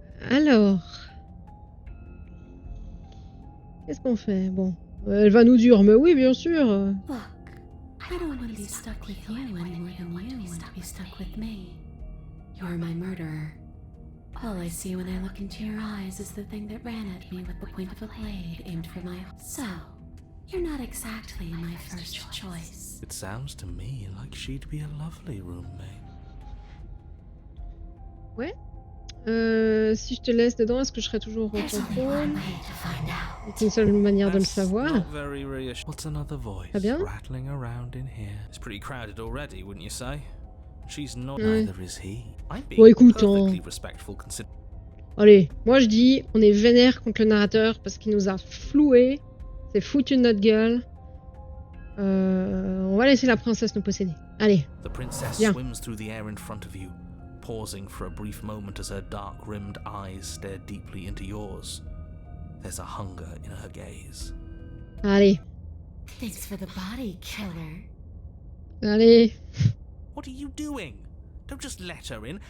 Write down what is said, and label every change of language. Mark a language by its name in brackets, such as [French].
[French] Alors, qu'est-ce qu'on fait? Bon, elle va nous dire, mais oui, bien sûr. [English] Look, I don't want to be stuck with you any more than you want to be stuck with me. You're my murderer. All I see when I look into your eyes is the thing that ran at me with the point of a blade aimed for my... So, you're not exactly my first choice. It sounds to me like she'd be a lovely roommate. [French] Ouais. Si je te laisse dedans, est-ce que je serai toujours au contrôle? C'est une seule manière de le savoir. [English] Not very reassuring. What's another voice [French] Très bien. [English] rattling around in here? It's pretty crowded already, wouldn't you say? She's not. Neither is he. I'm being [French] Bon, écoute, [English] perfectly respectful considering. [French] Allez, moi je dis, on est vénère contre le narrateur parce qu'il nous a floué. C'est foutu de notre gueule. On va laisser la princesse nous posséder. Allez. [English] The princess [French] Viens. [English] swims through the air in front of you, pausing for a brief moment as her dark-rimmed eyes stare deeply into yours. There's a hunger in her gaze. [French] Allez, [English] Thanks for the body, killer. [French] allez. [English] What are you doing? Don't just let her in.